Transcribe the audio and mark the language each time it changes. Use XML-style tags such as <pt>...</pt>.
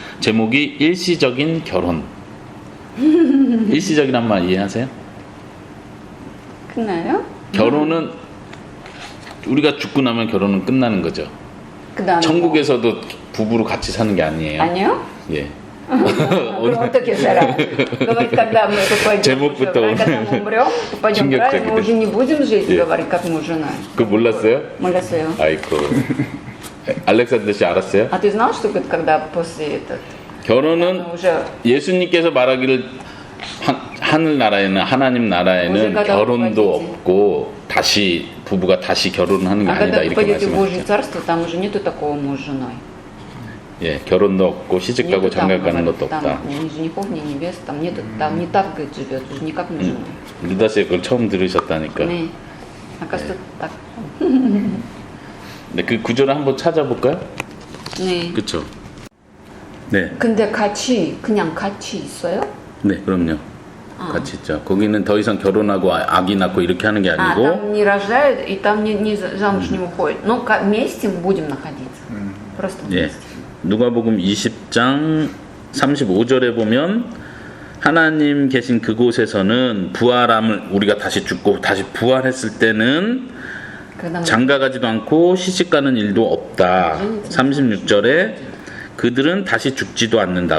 <ko>제목이 일시적인 결혼. 일시적이란 말 이해하세요? 끝나요? 결혼은 우리가 죽고 나면 결혼은 끝나는 거죠. 그다음에 천국에서도 부부로 같이 사는 게 아니에요. 아니요? 예. 어떻게 살아요?</ko> <ru>Говорит, когда мы пойдем,</ru> <ko>제목부터</ko> <ru>когда мы умрем, пойдем в рай, мы уже не будем жить, говорит, как муж и жена.</ru> <ko>그거 몰랐어요? 몰랐어요. 아이고. 알렉산더 씨 알았어요?</ko> <ru>А ты знал, что когда после этого?</ru> <ko>결혼은</ko> <ru>уже</ru> <ko>예수님께서 말하기를 하늘 나라에는, 하나님 나라에는 결혼도 없고 다시 부부가 다시 결혼하는 게 아니다, 이렇게 말씀하셨죠.</ko> <ru>царство, там уже нету такого муж с женой.</ru> <ko>예, 결혼도 없고 시집 가고 장가 가는 것도 없다.</ko> <ru>Там ни женихов, ни невест, там нету, там не так, говорит, живет, уже не как муж с женой.</ru> <ko>루다 씨 그걸 처음 들으셨다니까.</ko> <ru>네. оказывается так.</ru> <ko>네, 그 구절을 한번 찾아볼까요? 네. 그렇죠. 네. 근데 같이 그냥 같이 있어요? 네, 그럼요. 같이 있죠. 거기는 더 이상 결혼하고 아기 낳고 이렇게 하는 게 아니고.</ko> <ru>там не рожают и там не замуж не выходят. Но вместе будем находиться. просто</ru> <ko>예.</ko> <ru>вместе.</ru> <ko>누가복음 20장 35절에 보면 하나님 계신 그곳에서는 부활함을 우리가 다시 죽고 다시 부활했을 때는 장가가지도 않고 시집가는 일도 없다. 36절에 그들은 다시 죽지도 않는다.</ko>